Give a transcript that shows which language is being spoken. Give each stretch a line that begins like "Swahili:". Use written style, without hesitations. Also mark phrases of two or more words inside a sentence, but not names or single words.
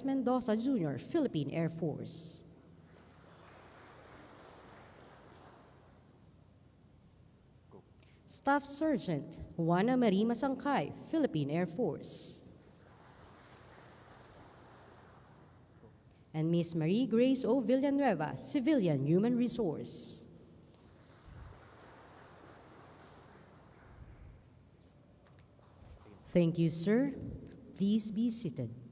English: Mendoza Jr., Philippine Air Force; Staff Sergeant Juana Marie Masangkay, Philippine Air Force; and Miss Marie Grace O. Villanueva, Civilian Human Resource. Thank you, sir. Please be seated.